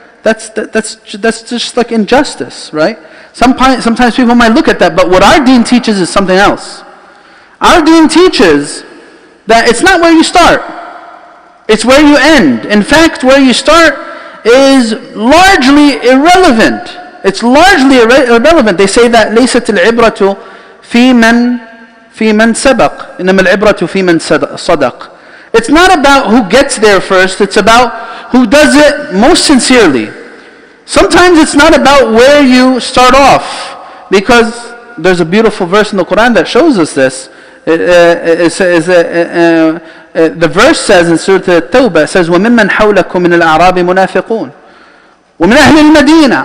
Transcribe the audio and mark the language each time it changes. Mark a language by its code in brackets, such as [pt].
[en] That's just like injustice, right? Sometimes people might look at that, but what our deen teaches is something else. Our deen teaches that it's not where you start, it's where you end. In fact, where you start is largely irrelevant. It's largely irrelevant. They say that [ar] ليست العبرة في من سبق إنما العبرة في من صدق. [en] It's not about who gets there first, it's about who does it most sincerely. Sometimes it's not about where you start off, because there's a beautiful verse in the Quran that shows us this. The verse says in Surah At-Tawbah, it says, [ar] وَمِمَّنْ حَوْلَكُمْ مِنَ الْأَعْرَابِ مُنَافِقُونَ وَمِنْ أَهْلِ الْمَدِينَةِ.